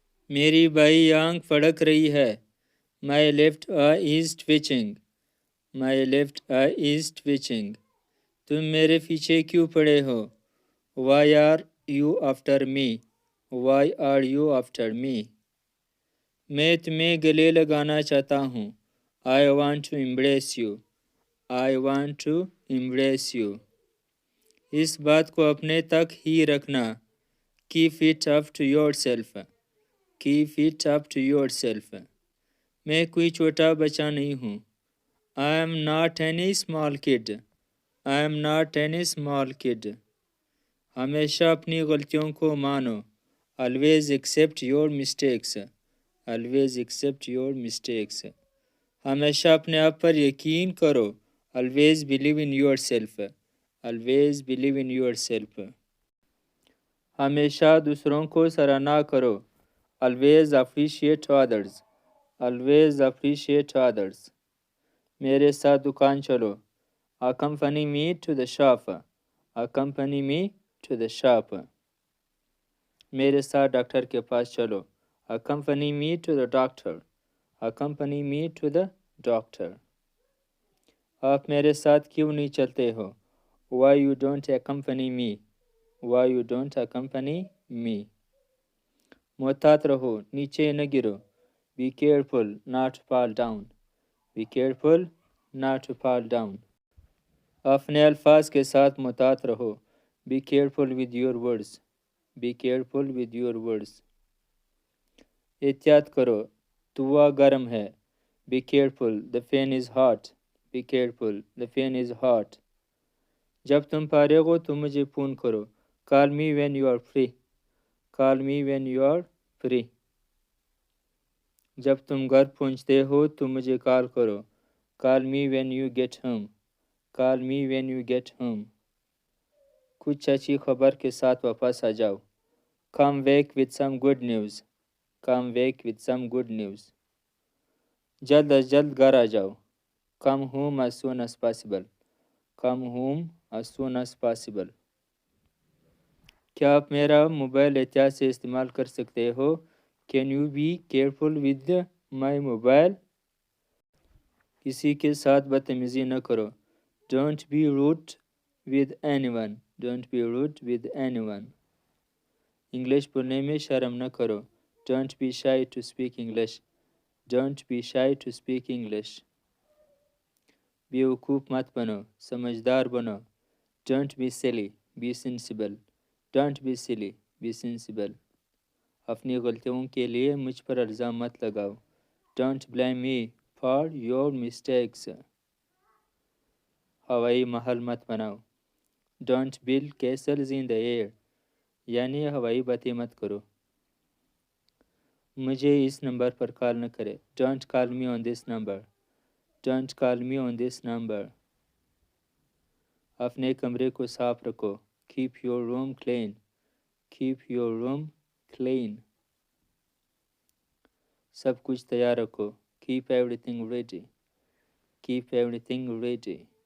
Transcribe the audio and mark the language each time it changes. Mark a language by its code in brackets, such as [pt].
[ur] میری بائیں آنکھ پھڑک رہی ہے. [en] My left eye is twitching. My left eye is twitching. [ur] تم میرے پیچھے کیوں پڑے ہو؟ [en] Why are you after me? Why are you after me? [ur] میں تمہیں گلے لگانا چاہتا ہوں. [en] I want to embrace you. I want to embrace you. [ur] اس بات کو اپنے تک ہی رکھنا. [en] Keep it up to yourself. Keep it up to yourself. [ur] میں کوئی چھوٹا بچہ نہیں ہوں. [en] I am not any small kid. I am not any small kid. [ur] ہمیشہ اپنی غلطیوں کو مانو. [en] Always accept your mistakes. Always accept your mistakes. [ur] ہمیشہ اپنے آپ پر یقین کرو. [en] Always believe in yourself. Always believe in yourself. [ur] ہمیشہ دوسروں کو سراہنا کرو. [en] Always appreciate others. Always appreciate others. [ur] میرے ساتھ دکان چلو. [en] Accompany me to the shop. Accompany me to the shop. [ur] میرے ساتھ ڈاکٹر کے پاس چلو. [en] Accompany me to the doctor. Accompany me to the doctor. [ur] آپ میرے ساتھ کیوں نہیں چلتے ہو؟ [en] Why you don't accompany me? Why you don't accompany me? [ur] محتاط رہو، نیچے نہ گرو. [en] Be careful not to fall down. Be careful not to fall down. [ur] اپنے الفاظ کے ساتھ محتاط رہو. [en] Be careful with your words. Be careful with your words. [ur] احتیاط کرو، توا گرم ہے. [en] Be careful, the fan is hot. Be careful, the fan is hot. [ur] جب تم فارغ ہو تو مجھے فون کرو. [en] Call me when you are free. Call me when you are free. [ur] جب تم گھر پہنچتے ہو تو مجھے کال کرو. [en] Call me when you get home. Call me when you get home. [ur] کچھ اچھی خبر کے ساتھ واپس آ جاؤ. [en] Come back with some good news. Come back with some good news. [ur] جلد از جلد گھر آ جاؤ. [en] Come home as soon as possible. Come home as soon as possible. [ur] کیا آپ میرا موبائل احتیاط سے استعمال کر سکتے ہو؟ [en] Can you be careful with my mobile? [ur] کسی کے ساتھ بدتمیزی نہ کرو. [en] Don't be rude with anyone. Don't be rude with anyone. [ur] English بولنے میں شرم نہ کرو. [en] Don't be shy to speak English. Don't be shy to speak English. [ur] بیوقوف مت بنو، سمجھدار بنو. [en] Don't be silly. Be sensible. Don't be silly. Be sensible. [ur] اپنی غلطیوں کے لیے مجھ پر الزام مت لگاؤ. [en] Don't blame me for your mistakes. [ur] ہوائی محل مت بناؤ. [en] Don't build castles in the air. [ur] یعنی ہوائی باتیں مت کرو. مجھے اس نمبر پر کال نہ کرے. [en] Don't call me on this number. Don't call me on this number. [ur] اپنے کمرے کو صاف رکھو. [en] Keep your room clean. Keep your room clean. [ur] سب کچھ تیار رکھو. [en] Keep everything ready. Keep everything ready.